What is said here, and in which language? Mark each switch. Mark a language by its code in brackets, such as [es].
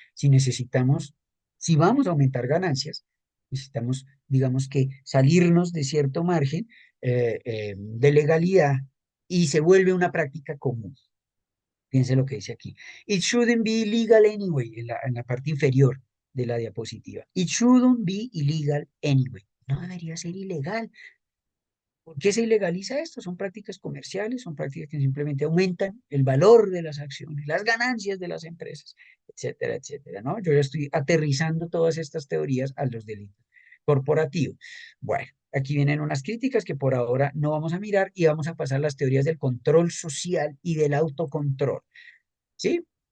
[es] Si necesitamos, si vamos a aumentar ganancias, necesitamos, digamos que salirnos de cierto margen de legalidad y se vuelve una práctica común. Fíjense lo que dice aquí. [en] It shouldn't be illegal anyway, [es] en la parte inferior de la diapositiva. [en] It shouldn't be illegal anyway. [es] No debería ser ilegal. ¿Por qué se ilegaliza esto? Son prácticas comerciales, son prácticas que simplemente aumentan el valor de las acciones, las ganancias de las empresas, etcétera, etcétera, ¿no? Yo ya estoy aterrizando todas estas teorías a los delitos corporativos. Bueno, aquí vienen unas críticas que por ahora no vamos a mirar y vamos a pasar a las teorías del control social y del autocontrol. ¿Sí?